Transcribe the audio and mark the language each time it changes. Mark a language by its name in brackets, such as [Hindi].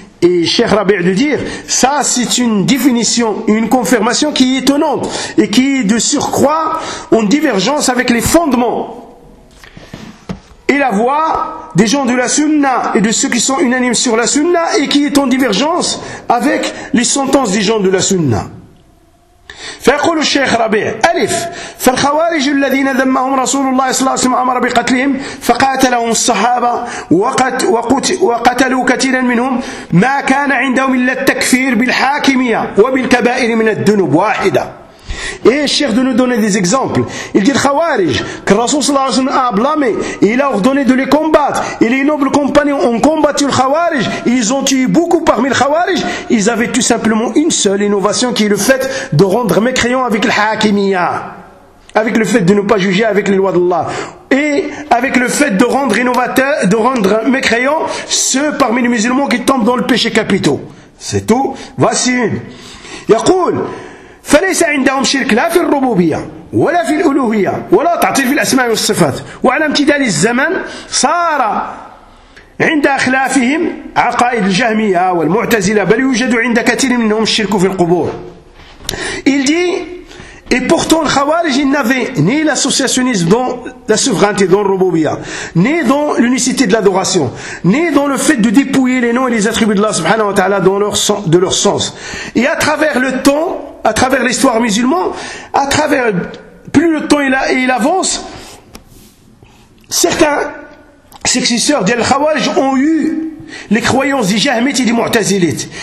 [French] Et Cheikh Rabi' de dire, ça c'est une définition, une confirmation qui est étonnante, et qui est de surcroît en divergence avec les fondements. Et la voix des gens de la sunna et de ceux qui sont unanimes sur la sunna et qui est en divergence avec les sentences des gens de la sunna. [Arabic] فيقول الشيخ ربيع ألف فالخوارج الذين ذمهم رسول الله صلى الله عليه وسلم أمر بقتلهم فقاتلهم الصحابة وقتلوا كثيرا منهم ما كان عندهم إلا التكفير بالحاكمية وبالكبائر من الذنوب واحدة. [French] Et Cheikh de nous donner des exemples. Il dit le Khawarij, que Rasoul sallallahu alayhi wa sallam a blâmé, et il a ordonné de les combattre. Et les nobles compagnons ont combattu le Khawarij, ils ont tué beaucoup parmi le Khawarij. Ils avaient tout simplement une seule innovation qui est le fait de rendre mécréant avec le Hakimiya, avec le fait de ne pas juger avec les lois d'Allah. Et avec le fait de rendre innovateur, de rendre mécréant ceux parmi les musulmans qui tombent dans le péché capitaux. C'est tout. Voici une. Yaqul. [Arabic] فليس عندهم شرك لا في الربوبية ولا في الألوهية ولا تعطيل في الأسماء والصفات وعلى امتداد الزمن صار عند أخلافهم عقائد الجهمية والمعتزلة بل يوجد عند كثير منهم الشرك في القبور. [French] Il dit et pourtant, le Khawarij, il n'avait ni l'associationnisme dans la souveraineté, dans le Rububiya, ni dans l'unicité de l'adoration, ni dans le fait de dépouiller les noms et les attributs de Allah subhanahu wa ta'ala dans leur sens, de leur sens. Et à travers le temps, à travers l'histoire musulmane, à travers, plus le temps il avance, certains successeurs d'El Khawarij ont eu les croyances des Jahmites et des Mu'tazilites.